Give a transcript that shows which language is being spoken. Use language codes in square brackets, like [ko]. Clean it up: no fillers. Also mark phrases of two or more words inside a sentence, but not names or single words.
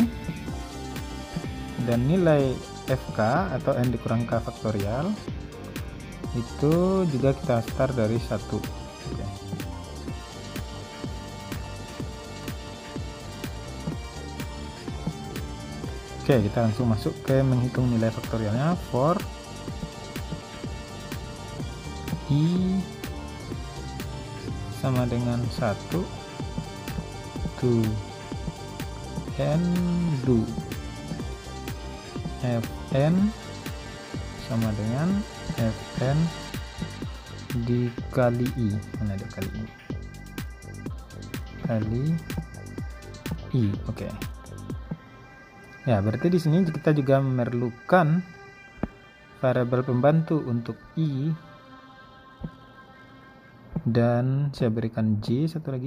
[id] Dan nilai fk atau n dikurang k faktorial itu juga kita start dari 1. Oke, kita langsung masuk ke menghitung nilai faktorialnya. For i sama dengan 1 [en] to n do [id] fn sama dengan fn dikali i. Mana ada kali i? Kali i. Oke. Ya, berarti di sini kita juga memerlukan variabel pembantu untuk i dan saya berikan j satu lagi.